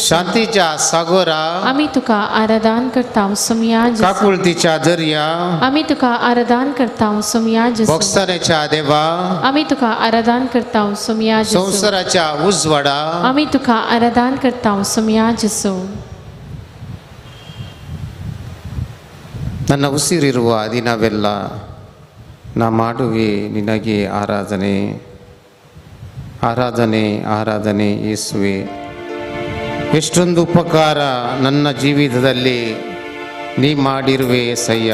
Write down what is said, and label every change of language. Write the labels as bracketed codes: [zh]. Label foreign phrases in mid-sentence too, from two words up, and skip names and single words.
[kok] शांतीच्या सागोरा आमी तुका आराधन करता सोम्या जेजू. काकुळतीच्या दर्या आमी तुका आराधन करता सोम्या जेजू. भोगसऱ्याच्या देवा आमी तुका आराधन करता सोम्या जेजू. संवसाराच्या उजवाडा आमी तुका आराधन करता सोम्या जेजू. [kn] ನನ್ನ ಉಸಿರಿರುವ ದಿನವೆಲ್ಲ ನಾ ಮಾಡುವೆ ನಿನಗೆ ಆರಾಧನೆ ಆರಾಧನೆ ಆರಾಧನೆ ಯೇಸುವೆ. ಎಷ್ಟೊಂದು ಉಪಕಾರ ನನ್ನ ಜೀವಿತದಲ್ಲಿ ನೀ ಮಾಡಿರುವೆ ಸಯ್ಯ.